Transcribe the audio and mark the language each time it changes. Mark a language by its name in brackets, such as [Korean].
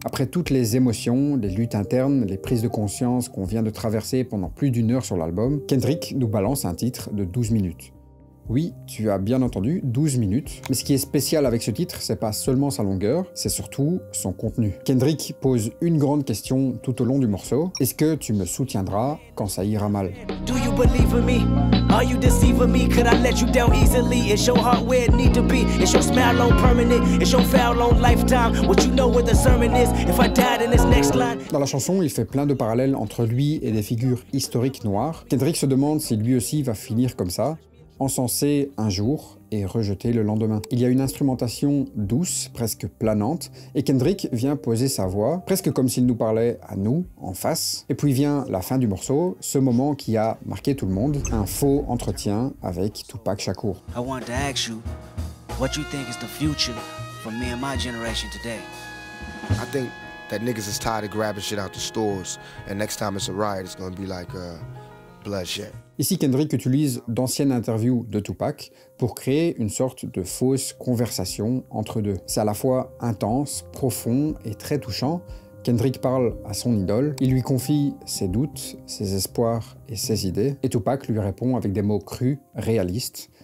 [French] Après toutes les émotions, les luttes internes, les prises de conscience qu'on vient de traverser pendant plus d'1 heure sur l'album, Kendrick nous balance un titre de 12 minutes. Oui, tu as bien entendu, 12 minutes. Mais ce qui est spécial avec ce titre, c'est pas seulement sa longueur, c'est surtout son contenu. Kendrick pose une grande question tout au long du morceau. Est-ce que tu me soutiendras quand ça ira mal? [English] Do you believe in me? Are you deceiving me? Could I let you down easily? Is your heart where it need to be? Is your smile on permanent? Is your foul on lifetime? What you know where the sermon is? If I died in this next line. [French] Dans la chanson, il fait plein de parallèles entre lui et des figures historiques noires. Kendrick se demande si lui aussi va finir comme ça, encensé un jour et rejeté le lendemain. Il y a une instrumentation douce, presque planante, et Kendrick vient poser sa voix, presque comme s'il nous parlait à nous, en face. Et puis vient la fin du morceau, ce moment qui a marqué tout le monde, un faux entretien avec Tupac Shakur. [English] I want to ask you, what you think is the future for me and my generation today? I think that niggas is tired of grabbing shit out the stores, and next time it's a riot, it's gonna be like bloodshed. [French] Ici, Kendrick utilise d'anciennes interviews de Tupac pour créer une sorte de fausse conversation entre deux. C'est à la fois intense, profond et très touchant. Kendrick parle à son idole, il lui confie ses doutes, ses espoirs et ses idées, et Tupac lui répond avec des mots crus, réalistes